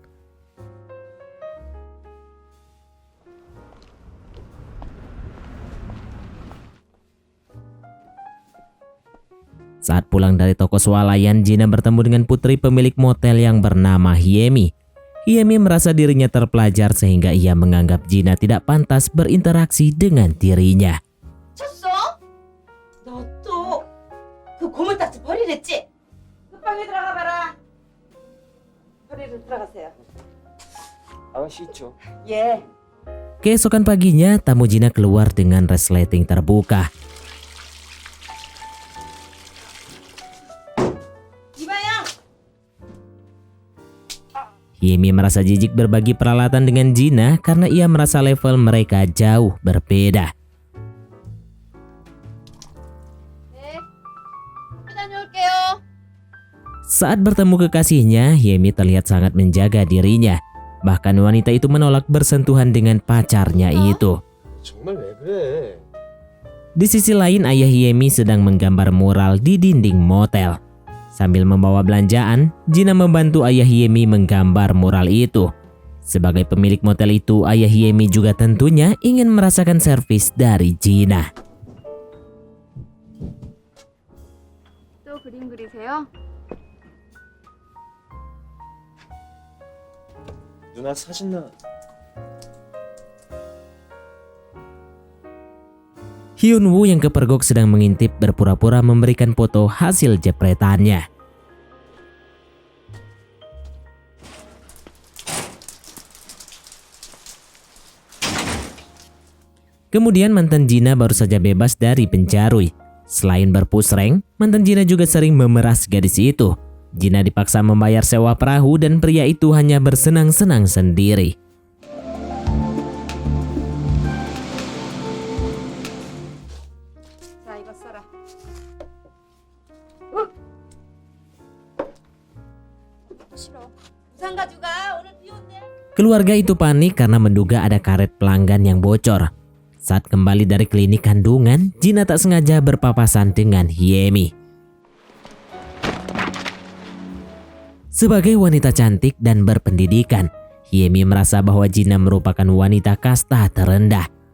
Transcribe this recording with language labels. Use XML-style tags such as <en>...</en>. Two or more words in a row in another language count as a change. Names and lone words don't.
<id>Saat pulang dari toko swalayan, Gina bertemu dengan putri pemilik motel yang bernama Hiemi. Hiemi merasa dirinya terpelajar sehingga ia menganggap Gina tidak pantas berinteraksi dengan dirinya.</id> <ko>쳤어? 너 또 그 고물딱지 버리랬지? 그 방에 들어가 봐라. 버리러 들어가세요. 싫죠. 예.</ko> <id>Keesokan paginya, tamu Gina keluar dengan resleting terbuka.</id> <ko>이봐요.</ko> <id>Hiemi merasa jijik berbagi peralatan dengan Gina karena ia merasa level mereka jauh berbeda.</id> <ko>네. 다녀올게요.</ko> <id>Saat bertemu kekasihnya, Hiemi terlihat sangat menjaga dirinya. Bahkan wanita itu menolak bersentuhan dengan pacarnya itu.</id> <ko>정말 왜 그래?</ko> <id>Di sisi lain, ayah Hiemi sedang menggambar mural di dinding motel. Sambil membawa belanjaan, Gina membantu ayah Hiemi menggambar mural itu. Sebagai pemilik motel itu, ayah Hiemi juga tentunya ingin merasakan servis dari Gina.</id> <ko>또 그림 그리세요? 누나 사진 나.</ko> <id>Hyun Woo yang kepergok sedang mengintip berpura-pura memberikan foto hasil jepretannya. Kemudian mantan Gina baru saja bebas dari penjarui. Selain berpush rank, mantan Gina juga sering memeras gadis itu. Gina dipaksa membayar sewa perahu dan pria itu hanya bersenang-senang sendiri.</id> <ko>자, 이거 써라. 싫어. 우산 가져가. 오늘 비 온대.</ko> <id>Keluarga itu panik karena menduga ada karet pelanggan yang bocor. Saat kembali dari klinik kandungan, Gina tak sengaja berpapasan dengan Hiemi. Sebagai wanita cantik dan berpendidikan, Hiemi merasa bahwa Gina merupakan wanita kasta terendah.</id>